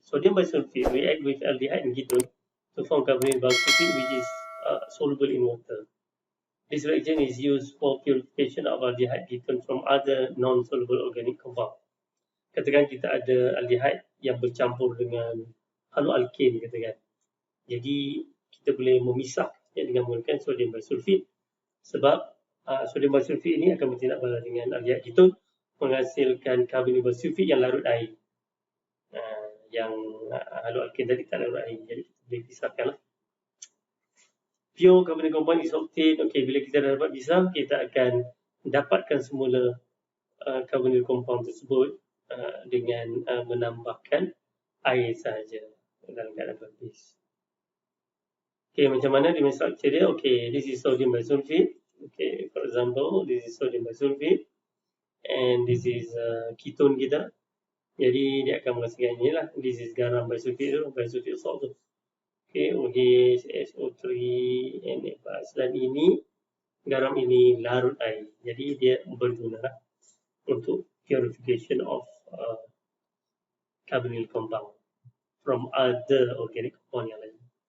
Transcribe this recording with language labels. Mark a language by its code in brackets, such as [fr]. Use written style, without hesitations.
[en] Sodium bisulfite react with aldehyde and ketone to form carbonyl bisulfite, which is soluble in water. This reaction is used for purification of aldehyde ketone from other non-soluble organic compound. [ms] Katakan kita ada aldehyde yang bercampur dengan haloalkane, katakan. Jadi kita boleh memisahnya dengan menggunakan sodium bisulfite, sebab sodium bisulfite ini akan bertindak balas dengan aldehyde ketone menghasilkan carbonyl bisulfite yang larut air. Yang haloalkane tadi tak larut air, jadi kita boleh pisahkanlah. [en] Pure carbonyl compound is obtained. [ms] Okey, bila kita dah dapat pisah, kita akan dapatkan semula carbonyl compound tersebut dengan menambahkan air sahaja dalam keadaan berbeza. Okay, macam mana dia structure dia? [en] Okay, this is sodium bisulfite. Okay, for example, this is sodium bisulfite and this is ketone kita. [ms] Jadi dia akan menghasilkan inilah. [en] This is [ms] garam bisulfite tu, bisulfite salt tu. Okay, OH, SO3, Na+, dan ini garam ini larut air. Jadi dia berguna untuk [en] purification of carbonyl compound from other organic compound [ms] yang lain.